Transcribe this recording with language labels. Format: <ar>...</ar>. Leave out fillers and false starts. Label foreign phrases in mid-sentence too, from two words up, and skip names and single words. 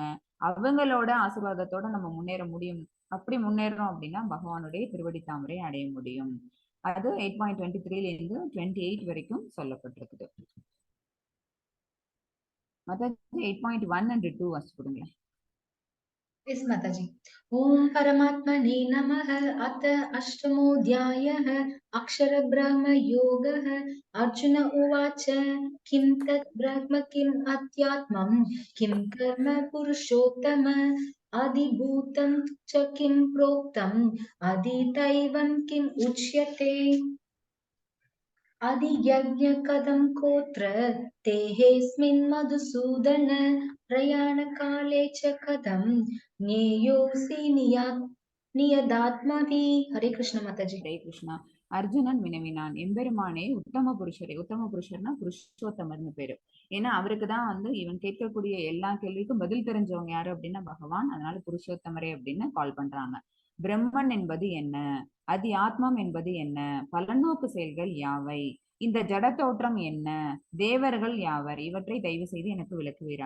<ta>அவங்களோட ஆசீர்வாதத்தோட நம்ம முன்னேற முடியும். அப்படி முன்னேறோம் அப்படின்னா பகவானுடைய திருவடி தாமரை அடைய முடியும். அது 8.23 இருந்து 28 வரைக்கும் சொல்லப்பட்டிருக்குது. மற்ற 8.1 and 2 வாசிச்சு கொடுங்களேன்.</ta> <sa>यस् माताजी। ॐ परमात्मने नमः। अथ अष्टमोऽध्यायः अक्षरब्रह्म योगः। अर्जुन उवाच किं तत् ब्रह्म किम् अध्यात्मम् किं कर्म पुरुषोत्तम अधिभूतं च किं प्रोक्तम् अधिदैवं किम् उच्यते अधियज्ञकदं कोत्र तेहेऽस्मिन् मधुसूदन प्रयाणकाले च कथं ज्ञेयोऽसि नियदात्मनि।</sa> <hi>हरे कृष्ण माताजी।</hi> <ta>ஹரே கிருஷ்ணா. அர்ஜுனன் வினவினான், எம்பெருமானே, உத்தம புருஷரே. உத்தம புருஷர்னா புருஷோத்தமர்னு பேரு. ஏன்னா அவருக்குதான் வந்து இவன் கேட்கக்கூடிய எல்லா கேள்விக்கும் பதில் தெரிஞ்சவங்க யாரு அப்படின்னா பகவான். அதனால புருஷோத்தமரே அப்படின்னு கால் பண்றாங்க. பிரம்மன் என்பது என்ன, அதி ஆத்மம் என்பது என்ன, பலநோக்கு செயல்கள் யாவை, இந்த ஜட தோற்றம் என்ன, தேவர்கள் யாவர், இவற்றை தயவு செய்து எனக்கு விளக்குவீராக.</ta>